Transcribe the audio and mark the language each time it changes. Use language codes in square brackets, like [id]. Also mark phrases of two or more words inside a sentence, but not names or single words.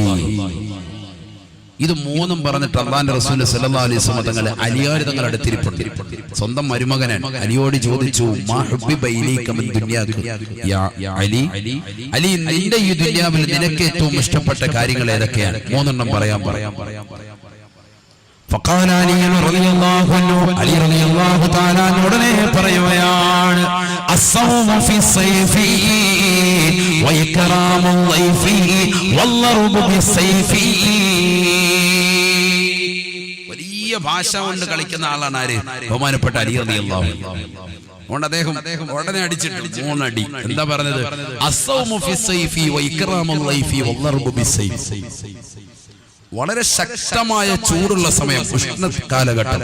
[ml] ഇത് 3 പറഞ്ഞിട്ട് അല്ലാഹുവിന്റെ റസൂൽ [ar] صلى الله عليه وسلم [ml] തങ്ങളെ അലിയാർ തങ്ങൾ അടുത്തിരിപ്പുണ്ട്. സ്വന്തം മരുമകനാണ്. അലിയോട് ചോദിച്ചു, [ar] ما حبب إليك من دنياك يا علي, [ml] അലി നിന്റെ ഈ ദുനിയാവിൽ നിനക്ക് ഏറ്റവും ഇഷ്ടപ്പെട്ട കാര്യങ്ങൾ ഏതൊക്കെയാണ്? 3 പറയാൻ. [ar] فقال علي رضي الله عنه علي رضي الله تعالى [ml] ഉടനെ പറയുകയാണ് [ar] الصوم في الصيف وإكرام الضيف والضرب بالسيف. [ml] വലിയ ഭാഷ കൊണ്ട് കളിക്കുന്ന ആളാണ് ആര്? ബഹുമാനപ്പെട്ട അലി [ar] رضي الله عنه. [ml] അതുകൊണ്ട് അദ്ദേഹം ഉടനെ അടിച്ചിട്ട് 3 അടി. എന്താ പറഞ്ഞത്? [ar] الصوم في الصيف وإكرام الضيف والضرب بالسيف. [ml] വളരെ ശക്തമായ ചൂടുള്ള സമയം, ഉഷ്ണ കാലഘട്ടം.